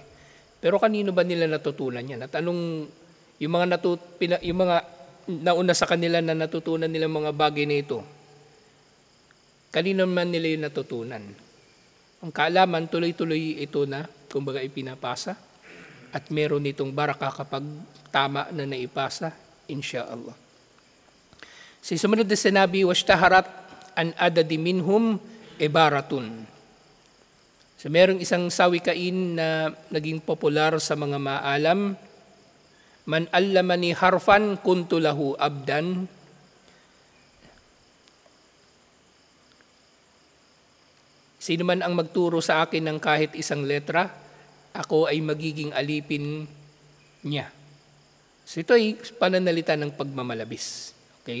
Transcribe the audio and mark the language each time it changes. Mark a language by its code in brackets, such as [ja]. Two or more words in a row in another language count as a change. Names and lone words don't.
[tl] Pero kanino ba nila natutunan yan? At anong yung mga nauna sa kanila na natutunan nila mga bagay na ito? Kanino man nila yung natutunan? Ang kaalaman, tuloy-tuloy ito na, kumbaga ipinapasa, at meron itong baraka kapag tama na naipasa, insyaallah. Sumunod na sinabi, [ar] واشتهرت عن عدد منهم عبارة. [tl] So merong isang sawikain na naging popular sa mga maalam, [ar] من علمني حرفا كنت له عبدا. [tl] Sino man ang magturo sa akin ng kahit isang letra, ako ay magiging alipin niya. So ito ay pananalita ng pagmamalabis. Okay?